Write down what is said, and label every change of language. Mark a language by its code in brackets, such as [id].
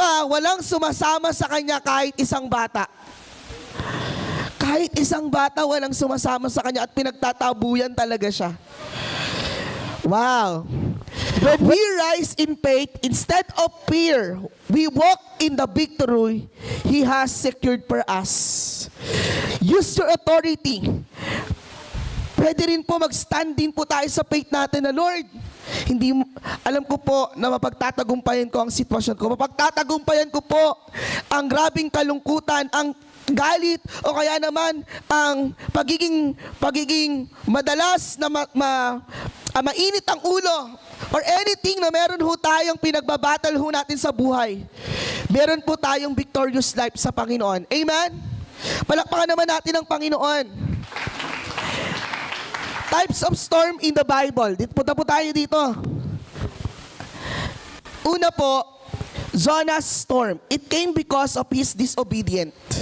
[tl] Walang sumasama sa kanya kahit isang bata. Kahit isang bata walang sumasama sa kanya at pinagtatabuyan talaga siya. Wow. [en] When we rise in faith, instead of fear, we walk in the victory He has secured for us. Use your authority. [tl] Pwede rin po mag-stand din po tayo sa faith natin na, Lord, alam ko po na mapagtatagumpayan ko ang sitwasyon ko. Mapagtatagumpayan ko po ang grabing kalungkutan, ang galit, o kaya naman ang pagiging madalas na mainit ang ulo, [en] or anything [tl] na meron ho tayong pinagbabattle ho natin sa buhay. Meron po tayong victorious life sa Panginoon. Amen? Palakpakan naman natin ang Panginoon. [en] Types of storm in the Bible. [tl] Punta po tayo dito. Una po, [en] Jonah's storm. It came because of his disobedient.